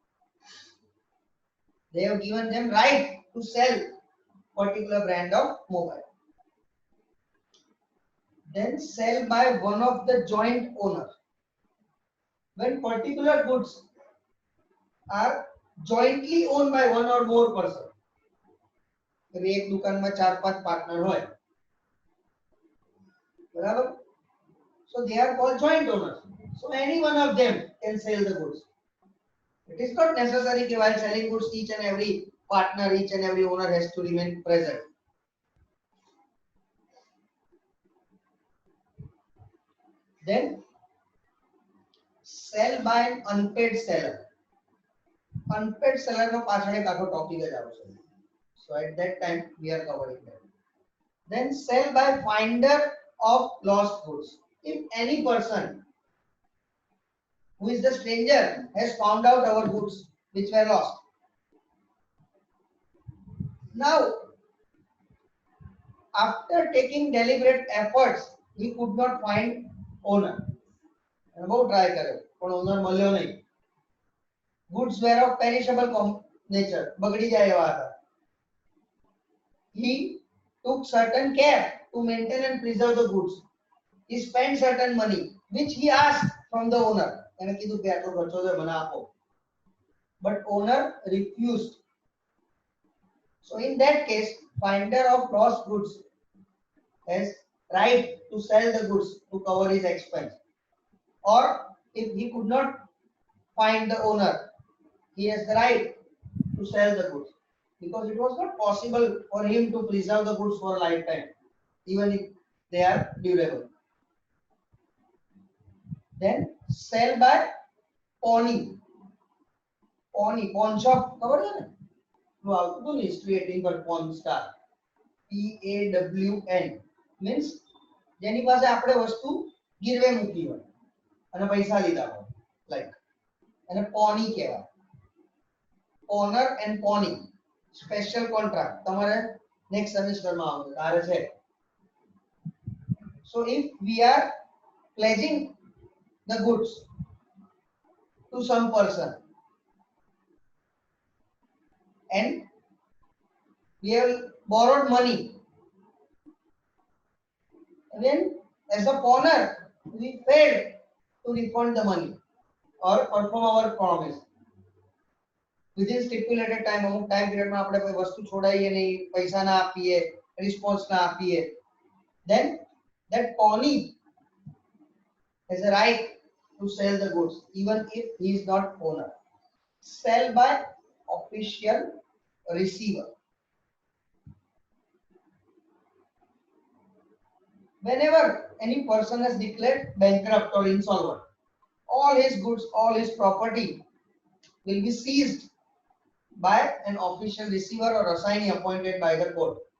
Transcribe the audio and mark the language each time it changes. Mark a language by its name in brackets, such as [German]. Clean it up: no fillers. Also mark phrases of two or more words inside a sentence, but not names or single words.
[English] They have given them right to sell particular brand of mobile. Then sell by one of the joint owners. When particular goods are jointly owned by one or more person, [Hindi] एक दुकान में 4-5 पार्टनर होय, बराबर? [English] So they are called joint owners. So any one of them can sell the goods. It is not necessary that while selling goods, each and every partner, each and every owner has to remain present. Then sell by an unpaid seller. Unpaid seller [Gujarati] no પાછળ એક આખો ટોપિક જ આવશે. [English] So at that time we are covering that. Then sell by finder of lost goods. If any person who is the stranger has found out our goods which were lost, now after taking deliberate efforts he could not find owner. [Gujarati] બહુ ટ્રાય કર્યો પણ ઓનર મળ્યો નહીં. [English] Goods were of perishable nature, [Gujarati] બગડી જાય એવા હતા. [English] He took certain care to maintain and preserve the goods. He spent certain money which he asked from the owner. [Gujarati] એને કીધું કે આટલો ખર્ચો છે મને આપો. [English] But owner refused. So in that case, finder of lost goods has right to sell the goods to cover his expense. Or if he could not find the owner, he has the right to sell the goods, because it was not possible for him to preserve the goods for a lifetime, even if they are durable. Then sell by pawning. pawn shop [Gujarati] ખબર છે ને નું આવતું હતું ને history 18 પર pawn star [English] PAWN means [Gujarati] જેની પાસે આપણે વસ્તુ ગીરવે મૂકી હોય અને પૈસા લીધા હોય લાઈક એને પોની કહેવાય [English] owner and pawnee special contract [Gujarati] તમારે [English] next semester [Gujarati] માં આવશે તારે છે [English] so if we are pledging the goods to some person and we have borrowed money then as a pawner we failed to refund the money or perform our promise within stipulated time [Gujarati] અમુક ટાઈમ પીરિયડ માં આપણે કોઈ વસ્તુ છોડાઈએ નહીં પૈસા ના આપીએ રિસ્પોન્સ ના આપીએ [English] then that pawnee has a right to sell the goods even if he is not owner sell by official receiver whenever any person has declared bankrupt or insolvent all his goods all his property will be seized by an official receiver or assignee appointed by the court.